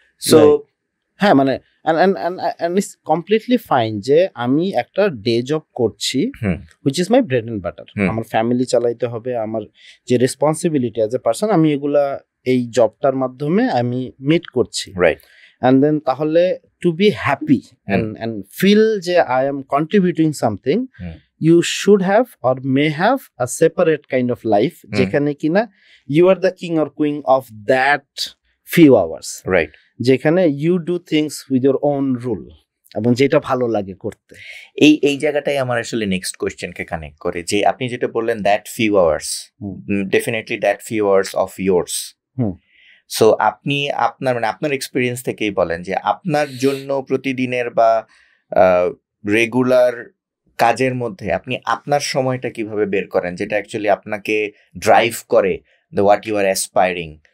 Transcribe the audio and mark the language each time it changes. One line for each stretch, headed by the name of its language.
English: so
Bangla: হ্যাঁ মানে
English: it's completely fine
Bangla: যে আমি একটা ডে জব করছি
English: which is my bread and butter,
Bangla: আমার ফ্যামিলি চালাইতে হবে, আমার যে রেসপন্সিবিলিটি
English: as a person
Bangla: আমি এগুলা এই জবটার মাধ্যমে আমি মিট করছি,
English: Right. And then তাহলে to be happy and feel যে I am contributing something, you should have or may have a separate kind of life
Bangla: যেখানে কিনা
English: you are the king or queen of that few hours, right, যেখানে you do things with your own rule
Bangla: এবং যেটা ভালো লাগে করতে। এই জায়গাটাই আমার আসলে নেক্সট কোয়েশ্চেনকে কানেক্ট করে, যে আপনি যেটা বললেন
English: That few hours, definitely that few hours of yours।
Bangla: So আপনি আপনার এক্সপিরিয়েন্স থেকেই বলেন যে আপনার জন্য প্রতিদিনের বা রেগুলার কাজের মধ্যে আপনি আপনার সময়টা কিভাবে বের করেন যেটা অ্যাকচুয়ালি আপনাকে ড্রাইভ করে
English: The what you are aspiring.